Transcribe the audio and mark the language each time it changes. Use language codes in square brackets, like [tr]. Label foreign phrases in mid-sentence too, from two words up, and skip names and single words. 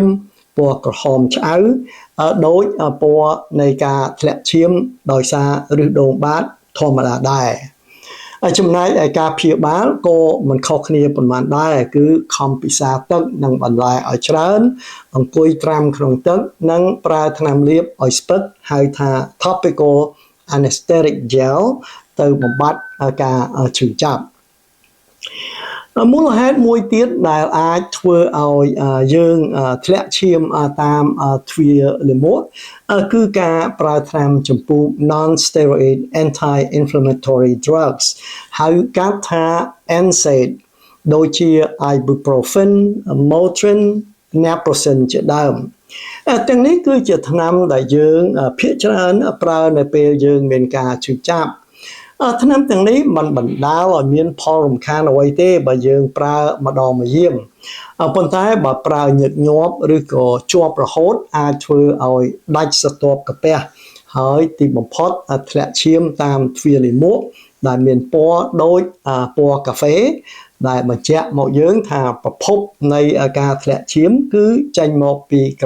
[km] ពណ៌ក្រហមឆ្អៅដោយពណ៌នៃការធ្លាក់ឈាមដោយសារឫសដងបាតធម្មតាដែរចំណែ កឯការព្យាបាលក៏មិនខុសគ្នាប៉ុន្មានដែរគឺខំពិសាទឹកនិងបន្លែ ឲ្យច្រើនអង្គុយត្រាំក្នុងទឹកនិងប្រើថ្នាំលាបឲ្យស្ពឹកហៅថា [en] topical anesthetic gel [km] ទៅបំបត្តិការឈឺចាប់មូលហេតុមួយទៀតដែលអាចធ្វើឲ្យយើងធ្លាក់ឈាមតាមទ្វារលាមកគឺការប្រើថ្នាំចម្ពោះ [en] non-steroid anti-inflammatory drugs [km] ហៅកាត់ថា NSAID ដូចជា ibuprofen, Motrin, naproxen ជាដើមទាំងនេះគឺជាថ្នាំដែលយើងភាគច្រើនប្រើនៅពេលយើង មានការឈឺចាប់ថ្នាំទាំងនេះមិនបណ្ដាលឲ្យមានផលរំខានអ្វីទេបើយើងប្រើម្ដងម្យាមប៉ុន្តែបើប្រើញឹកញាប់ឬក៏ជាប់រហូតអាចធ្វើឲ្យដាច់ស្រទាប់កាពះហើយទីបំផុតធ្លាក់ឈាមតាមទ្វារលាមកដែលមានពណ៌ដូចពណ៌កាហ្វេដែលបញ្ជាក់មកយើងថាប្រភពនៃការធ្លាក់ឈាមគឺចេញមកពីក្រ